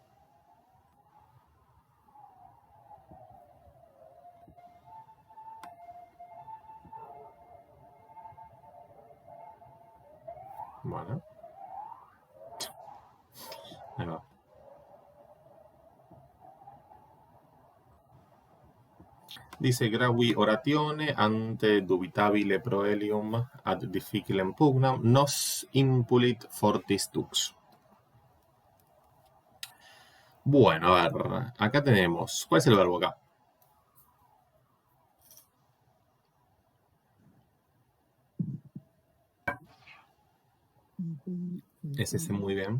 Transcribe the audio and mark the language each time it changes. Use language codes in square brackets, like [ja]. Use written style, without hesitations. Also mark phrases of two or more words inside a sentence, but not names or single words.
[es] Bueno. Ahí va. Dice: [la] gravi oratione ante dubitabile proelium ad difficilem pugnam nos impulit fortis dux. [es] Bueno, a ver, acá tenemos. ¿Cuál es el verbo acá? Es ese, muy bien.